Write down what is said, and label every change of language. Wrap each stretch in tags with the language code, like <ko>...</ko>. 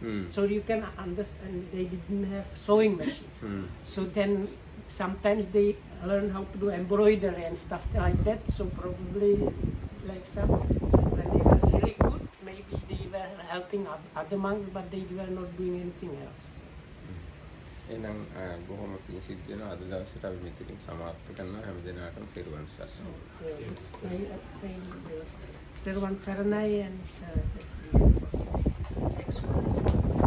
<en>So you can understand they didn't have sewing machines. So then sometimes they learn how to do embroidery and stuff like that. So probably like some when they were really good, maybe they were helping other monks, but they were not doing anything else.</en> <si>එහෙනම් බොහොම පිං සිද්ධ වෙනවා අද දවසට අපි මෙතනින් සමාප්ත කරනවා හැම දිනකටම පෙරවන් සරණයි.</si> <en>I say Sarvansaranai and that's the end for next one.</en>